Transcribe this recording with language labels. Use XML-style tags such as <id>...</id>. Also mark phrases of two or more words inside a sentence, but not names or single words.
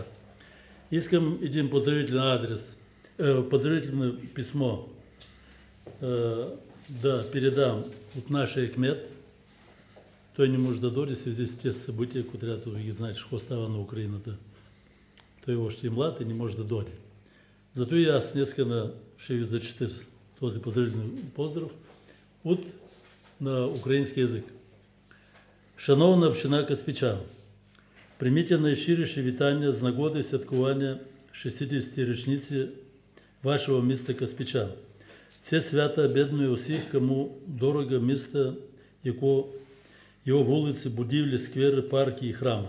<bg>Искам един поздравителен адрес, поздравително писмо да передам от нашия кмет. Той не може да дойде</bg> <ru>в связи с</ru> <bg>тези събития, които трябва да ги знаете, какво става на Украината. Той още е млад и не може да дойде. Зато и аз днеска ще ви зачета този поздравителен поздрав на</bg> <uk>український язик. Шановна община Каспичан, прийміть найщиріше вітання з нагоди святкування 60-річниці вашого міста Каспичан. Це свято об'єднує усіх, кому дорого місто, його вулиці, будівлі, сквери, парки і храми.</uk>